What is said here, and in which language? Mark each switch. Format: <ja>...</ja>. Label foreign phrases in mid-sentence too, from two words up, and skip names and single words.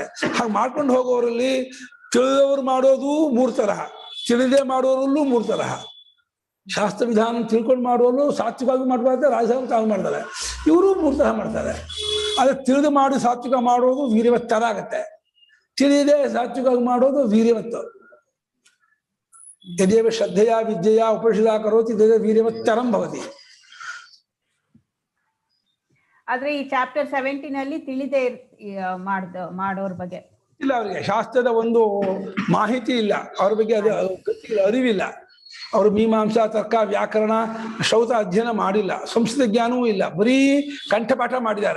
<kn>ಹಾಗೆ ಮಾಡ್ಕೊಂಡು ಹೋಗೋರಲ್ಲಿ ತಿಳಿದವರು ಮಾಡೋದು 3 ತರಹ, ತಿಳಿದೇ ಮಾಡೋರಲ್ಲೂ 3 ತರಹ. ಶಾಸ್ತ್ರ ವಿಧಾನ ತಿಳ್ಕೊಂಡು ಮಾಡುವಲ್ಲೂ ಸಾತ್ವಿಕವಾಗಿ ಮಾಡ್ಬಾರ್ದು, ರಾಜಸಾಗ ತಾವು ಮಾಡ್ತಾರೆ. ಇವರು 3 ತರಹ ಮಾಡ್ತಾರೆ. ಅದೇ ತಿಳಿದು ಮಾಡಿ ಸಾತ್ವಿಕ ಮಾಡೋದು ವೀರ್ಯವತ್ತರ ಆಗತ್ತೆ, ತಿಳಿದೇ ಸಾತ್ವಿಕವಾಗಿ ಮಾಡೋದು ವೀರ್ಯವತ್ತು.</kn> <sa>ಯದೇವ ಶ್ರದ್ಧೆಯ ವಿದ್ಯೆಯ ಉಪನಿಷದ ಕರೋತಿ ತದೇವ ವೀರ್ಯವತ್ತರಂ ಭವತಿ.</sa> <kn>ಆದ್ರೆ ಈ ಚಾಪ್ಟರ್ 17 ಅಲ್ಲಿ ತಿಳಿದೇ ಮಾಡೋರ್ ಬಗ್ಗೆ ಇಲ್ಲ, ಅವರಿಗೆ ಶಾಸ್ತ್ರದ ಒಂದು ಮಾಹಿತಿ ಇಲ್ಲ, ಅವ್ರ ಬಗ್ಗೆ ಅದು ಗೊತ್ತಿಲ್ಲ, ಅರಿವಿಲ್ಲ. ಅವರು ಮೀಮಾಂಸಾ, ತರ್ಕ, ವ್ಯಾಕರಣ, ಶ್ರೌತ ಅಧ್ಯಯನ ಮಾಡಿಲ್ಲ, ಸಂಸ್ಕೃತ ಜ್ಞಾನವೂ ಇಲ್ಲ, ಬರೀ ಕಂಠಪಾಠ ಮಾಡಿದ್ದಾರೆ.</kn>